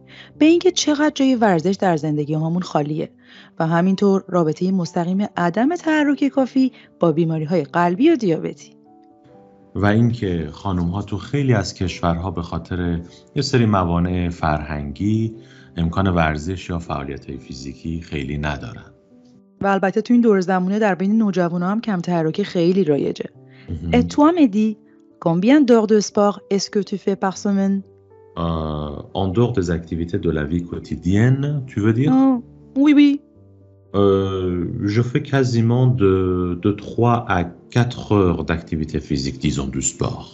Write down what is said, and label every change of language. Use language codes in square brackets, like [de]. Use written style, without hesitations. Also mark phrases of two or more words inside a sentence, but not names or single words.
[fa] به اینکه چقدر جای ورزش در زندگی هامون خالیه و همینطور رابطه مستقیم عدم تحرک کافی با بیماری‌های قلبی و دیابتی. و اینکه خانم‌ها تو خیلی از کشورها به خاطر یه سری موانع فرهنگی امکان ورزش یا فعالیت‌های فیزیکی خیلی ندارن. و البته تو این دور زمونه در بین نوجوانا هم کم تحرک خیلی رایجه. [fr] Et toi, Mehdi, combien d'heures de sport est-ce que tu fais par semaine? En dehors des activités de la vie quotidienne, tu veux dire? Oui, oui. Je fais quasiment de 3 à 4 heures d'activité physique, disons du sport.